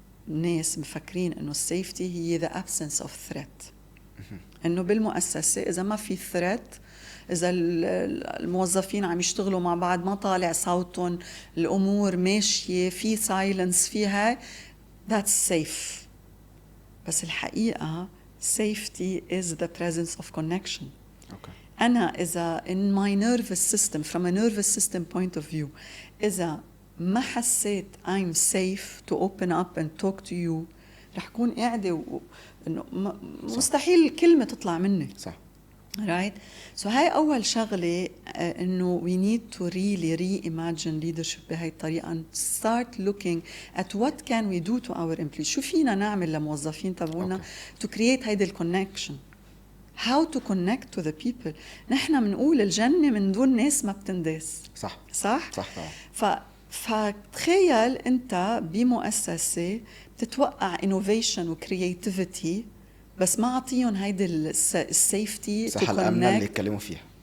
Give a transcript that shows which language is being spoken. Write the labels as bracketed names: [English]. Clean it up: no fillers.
[Arabic] الناس مفكرين إنه safety هي [English] the absence of threat، [Arabic] إنه بالمؤسسة إذا ما في threat، إذا الموظفين عم يشتغلوا مع بعض ما طالع صوتهم، الأمور ماشية في silence فيها، [English] that's safe. [Arabic] بس الحقيقة [English] safety is the presence of connection. أنا إذا in my nervous system from a nervous system point of view إذا ما حسيت I'm safe to open up and talk to you، [Arabic] رح كون قاعدة إنه مستحيل كلمة تطلع مني. صح. [English] right. so هاي أول شغلة، إنه we need to really reimagine leadership [Arabic] بهاي الطريقة [English] and start looking at what can we do to our employees. [Arabic] شو فينا نعمل لموظفين تبعونا [English] to create [Arabic] هيدا الconnection. [English] how to connect to the people. [Arabic] نحن منقول الجنة من دون ناس ما بتنداس. صح. صح. صح طبعا. فتخيل أنت بمؤسسة بتتوقع innovation و creativity بس ما عطيهم هيدي السيفتي صح، الأمن اللي يتكلموا فيها